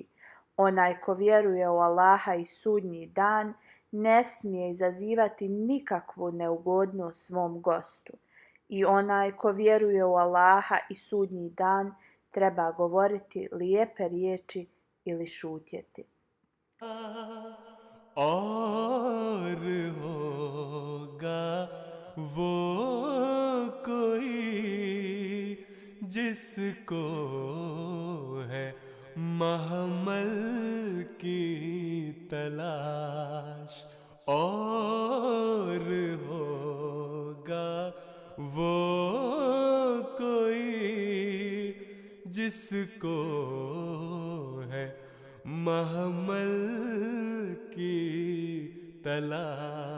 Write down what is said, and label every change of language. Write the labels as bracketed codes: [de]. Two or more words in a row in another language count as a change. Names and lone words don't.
[bs] Onaj ko vjeruje u Allaha i sudnji dan ne smije izazivati nikakvu neugodnost svom gostu. I onaj ko vjeruje u Allaha i sudnji dan treba govoriti lijepe riječi ili šutjeti. [hi] और होगा वो कोई जिसको है महमल की तलाश और होगा वो कोई जिसको है महमल की तलाश